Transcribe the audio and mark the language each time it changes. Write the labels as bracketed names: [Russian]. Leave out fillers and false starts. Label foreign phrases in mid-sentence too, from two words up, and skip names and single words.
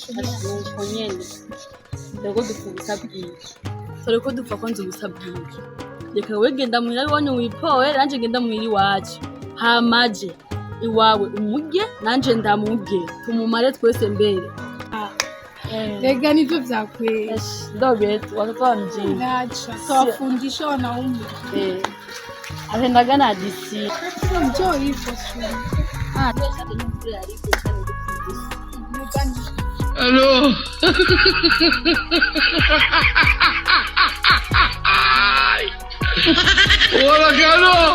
[Rundi] nuko nyene ndego dupfa ubusa bwinshi dore ko dupfa ko nzi ubusa bwinshi reka we genda muhira iwanyu wipowe nanje ngenda muhira iwacu hamaje iwawe umurye nanje ndamurye tumumare twese mbere [Swahili] Lega nivyo vya kweli. Ndio wetu watoto wa mjini. Acha tuwafundishe wanaume. Apendaga na DC. Njoo hivyo shule. [English] Hello. [Spanish] Hola, Carlos.